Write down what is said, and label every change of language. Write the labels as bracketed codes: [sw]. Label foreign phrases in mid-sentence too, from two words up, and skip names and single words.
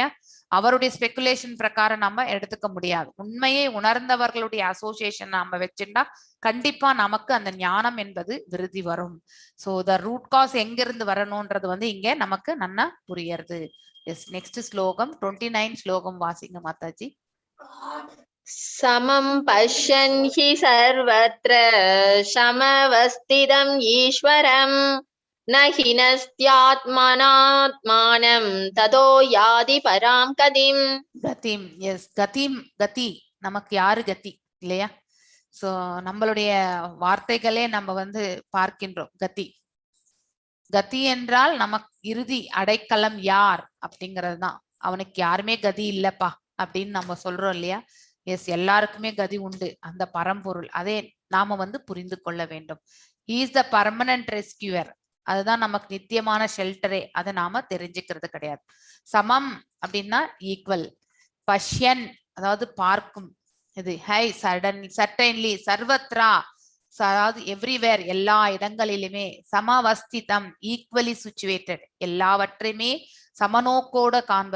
[ta] அவருடைய ஸ்பெகுலேஷன் பிரகாரம் நம்ம எடுத்துக்க முடியாது. உண்மையை உணர்ந்தவர்களுடைய அசோசியேஷன் நாம வச்சுட்டா கண்டிப்பா நமக்கு அந்த ஞானம் என்பது விருதி வரும். [en] so the root cause [ta] எங்கிருந்து வரணும்ன்றது இங்க நமக்கு நன்னா புரியுது. [en] yes, next [ta] ஸ்லோகம் 29 ஸ்லோகம் வாசிங்க மாதாஜி. [sa] समं पश्यन् हि सर्वत्र समवस्थितं ईश्वरं न हिनस्त्यात्मनात्मानं ततो याति परां गतिं. [ta] கதிம். எஸ், கதி நமக்கு யாரு கதி இல்லையா? சோ நம்மளுடைய வார்த்தைகளே நம்ம பார்க்கின்றோம். கதி என்றால் நமக்கு இறுதி அடைக்கலம் யார் அப்படிங்கிறது தான். அவனுக்கு யாருமே கதி இல்லப்பா அப்படின்னு நம்ம சொல்றோம் இல்லையா? எஸ், எல்லாருக்குமே கதி உண்டு, அந்த பரம்பொருள். அதே நாம புரிந்து கொள்ள வேண்டும். [en] He is the permanent rescuer. [ta] அதுதான் நமக்கு நித்தியமான ஷெல்டரே. அதை நாம தெரிஞ்சுக்கிறது கிடையாது. சமம் அப்படின்னா ஈக்குவல். பஷ்யன் அதாவது பார்க்கும். இது ஹை சர்டன்லி சர்வத்ரா அதாவது எவ்ரிவேர் எல்லா இடங்களிலுமே. சமவஸ்திதம் [en] equally situated [ta] எல்லாவற்றையுமே சமநோக்கோட காண்பது.